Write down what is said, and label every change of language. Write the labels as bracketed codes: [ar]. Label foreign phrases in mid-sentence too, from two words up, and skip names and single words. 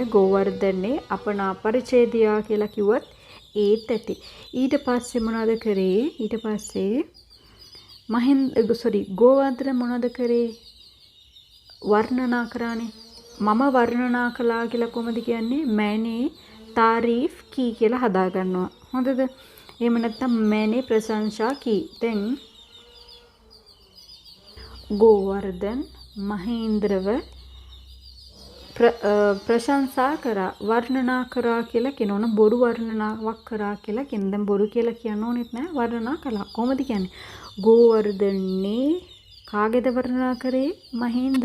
[si] ගෝවර්ධනේ අපනා පරිච්ඡේදයා කියලා කිව්වත් ඒත් ඇති. ඊට පස්සේ මොනවද කරේ? ඊට පස්සේ ගෝවර්ධන මොනවද කරේ? වර්ණනා කරානේ. මම වර්ණනා කළා කියලා කොහොමද කියන්නේ? [hi] मैंने तारीफ की [si] කියලා හදා ගන්නවා. හොඳද? [hi] එහෙම නැත්නම් मैंने प्रशंसा की. [si] දැන් ගෝවර්ධන මහේන්ද්‍රව ප්‍රශංසා කරා වර්ණනා කරා කියලා කියනවනම් බොරු වර්ණනාවක් කරා කියලා කියන. දැන් බොරු කියලා කියන්න ඕනෙත් නෑ. වර්ණනා කළා. කොහොමද කියන්නේ? ගෝවර්ධනේ කාගේද වර්ණනා කරේ? මහේන්ද්‍ර.